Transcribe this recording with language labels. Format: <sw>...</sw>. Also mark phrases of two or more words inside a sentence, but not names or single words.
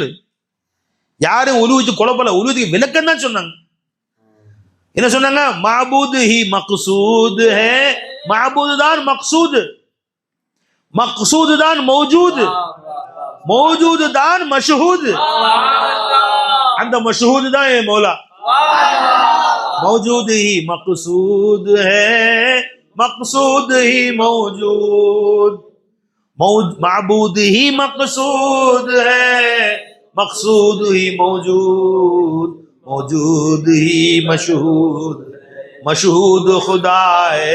<ta>யாரும் உலூஹியத்து குழப்பல, உலூஹியத்துக்கு விளக்கம் தான் சொன்னாங்க. என்ன சொன்னாங்க?</ta> <hi>माबूद ही मकसूद है,</hi> <ta>மஅபூது தான் மக்சூத், மக்சூத் தான் மௌஜூத், மௌஜூத் தான் மஷ்ஹூத். அந்த மஷ்ஹூத் தான்</ta> <hi>ऐ मौला. मौजूद ही मकसूद है, मकसूद ही मौजूद, माबूद ही मकसूद है, मकसूद ही मौजूद, मौजूद ही मशहूद, मशहूद खुदा है.</hi>